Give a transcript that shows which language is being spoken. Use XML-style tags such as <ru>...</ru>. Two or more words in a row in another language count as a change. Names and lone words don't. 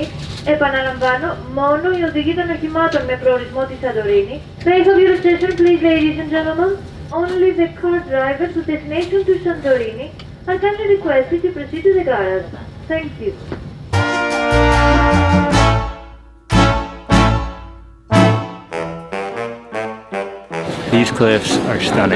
<el>Επαναλαμβάνω, μόνο οι οδηγοί των οχημάτων με προορισμό τη Σαντορίνη.</el> <en>Safe of your station, please, ladies and gentlemen. Only the car drivers with destination to Santorini are kindly requested to proceed to the garage. Thank you. These cliffs are stunning.</en>